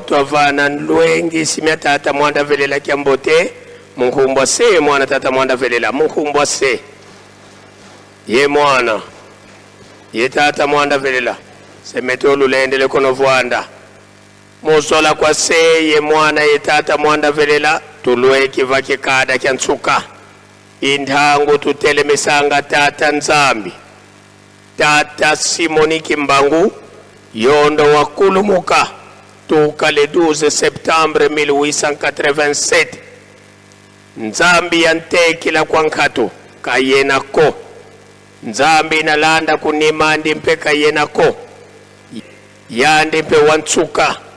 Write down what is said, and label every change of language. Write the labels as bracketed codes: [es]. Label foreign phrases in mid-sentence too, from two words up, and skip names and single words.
[kg] twavana nluengi simya tata mwanda velela kyambote munkumbwa se mwana tata mwanda velela munkumbwa se ye mwana ye tata mwanda velela semeto lulendele kono vwanda musola kwa se ye mwana ye tata mwanda velela tulwe kiva kikada kyantsuka indhangu tutele misanga tata nzambi tata Simoni Kimbangu yondo wakulumuka tuka le 12 septembre 1887 nzambi yantekila kwa nkatu kayenako nzambi inalanda kunimandi mpe kayenako yandi mpe wantsuka